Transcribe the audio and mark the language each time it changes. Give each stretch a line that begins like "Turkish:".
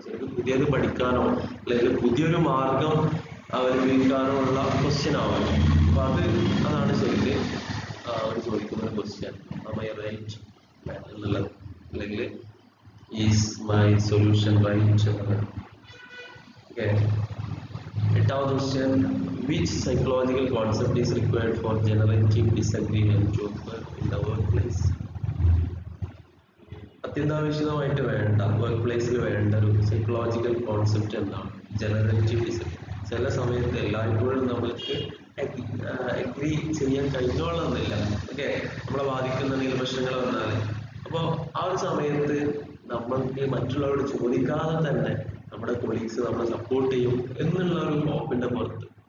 Malayalam: ശരിക്കും പുതിയത് പഠിക്കാനോ അല്ലെങ്കിൽ പുതിയൊരു മാർഗം അവലംബിക്കാനോ ഉള്ള ക്വസ്റ്റ്യൻ ആവാം. അപ്പൊ അതാണ് ശരിക്കും അവർ ചോദിക്കുന്ന ക്വസ്റ്റ്യൻ. റൈറ്റ് എന്നുള്ളത്, അല്ലെങ്കിൽ
English: is my solution right
Malayalam: എന്നുള്ളത്.
English: Okay, എട്ടാമത്തെ question, which psychological concept is required for generative disagreement to occur in the workplace?
Malayalam: അത്യന്താപേക്ഷിതമായിട്ട് വേണ്ട, വർക്ക് പ്ലേസിൽ വേണ്ട ഒരു സൈക്കോളജിക്കൽ കോൺസെപ്റ്റ് എന്താണ്? Generative disagree. ചില സമയത്ത് എല്ലായ്പ്പോഴും നമ്മൾക്ക് അഗ്രി ചെയ്യാൻ കഴിഞ്ഞോളന്നില്ല. ഓക്കെ, നമ്മളെ ബാധിക്കുന്ന എന്തെങ്കിലും പ്രശ്നങ്ങൾ വന്നാൽ, അപ്പോൾ ആ ഒരു സമയത്ത് നമ്മൾക്ക് മറ്റുള്ളവരോട് ചോദിക്കാതെ തന്നെ നമ്മുടെ കൊളീഗ്സ് നമ്മളെ സപ്പോർട്ട് ചെയ്യും എന്നുള്ള ഒരു ഹോപ്പിന്റെ പുറത്ത്.